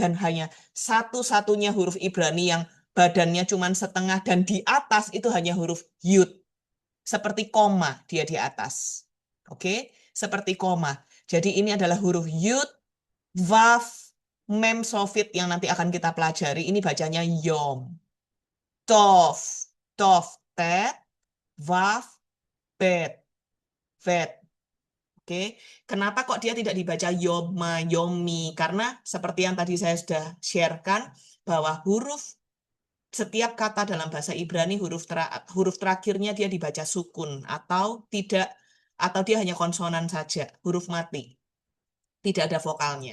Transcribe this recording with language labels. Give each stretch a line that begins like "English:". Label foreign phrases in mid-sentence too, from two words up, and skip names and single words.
Indonesian: Dan hanya satu-satunya huruf Ibrani yang badannya cuma setengah dan di atas itu hanya huruf yud. Seperti koma dia di atas. Oke? Seperti koma. Jadi ini adalah huruf yud, waf, mem, sofit yang nanti akan kita pelajari. Ini bacanya yom. Tof, tof, tet, waf, bet, vet. Oke, kenapa kok dia tidak dibaca yoma, yomi? Karena seperti yang tadi saya sudah sharekan, bahwa setiap kata dalam bahasa Ibrani huruf terakhirnya dia dibaca sukun atau tidak, atau dia hanya konsonan saja, huruf mati, tidak ada vokalnya.